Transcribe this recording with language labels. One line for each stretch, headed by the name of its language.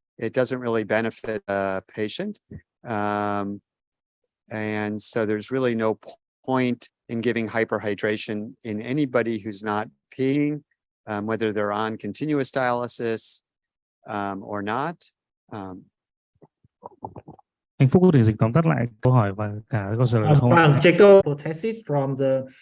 English: It doesn't really benefit the patient. And so there's really no point in giving hyperhydration in anybody who's not peeing, whether they're on continuous dialysis or not.
Vietnamese: Anh Phúc có thể dịch tóm tắt lại câu hỏi và cả câu trả lời không?
English: Check hypothesis from the